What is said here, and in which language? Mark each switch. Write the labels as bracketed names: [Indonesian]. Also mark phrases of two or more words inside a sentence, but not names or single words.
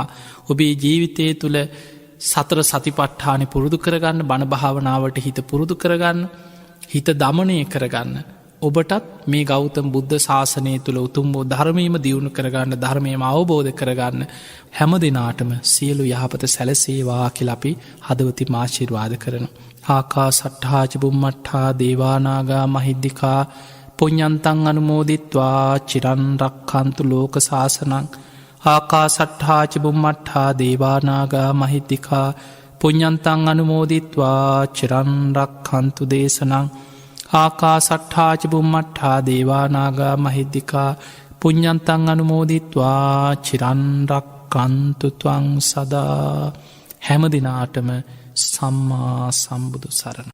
[Sinhala] ඔබේ ජීවිතය තුළ සතර සතිපට්ඨානෙ පුරුදු කරගන්න, බණ භාවනාවට හිත පුරුදු කරගන්න, හිත දමනය කරගන්න. ඔබටත් මේ ගෞතම බුද්ධ ශාසනය තුළ උතුම් වූ ධර්මයම දියුණු කරගන්න, ධර්මයම අවබෝධ කරගන්න හැම දෙනාටම සියලු යහපත සැලසේවා කියලා අපි හදවතින් ආශිර්වාද කරනවා. [Pali] ආකාසට්ඨා ච බුම්මට්ඨා දේවානාගා මහිද්దికා පුඤ්ඤන්තං අනුමෝදිත්වා චිරන් රක්ඛන්තු ලෝක සාසනං. ආකාසට්ඨා ච බුම්මට්ඨා දේවානාගා මහිද්దికා පුඤ්ඤන්තං අනුමෝදිත්වා චිරන් රක්ඛන්තු දේශනං. ආකාසට්ඨා ච බුම්මට්ඨා දේවානාගා මහිද්దికා පුඤ්ඤන්තං අනුමෝදිත්වා චිරන් රක්ඛන්තු ත්වං සදා. [Sinhala] හැම දිනාටම සම්මා සම්බුදු සරණ.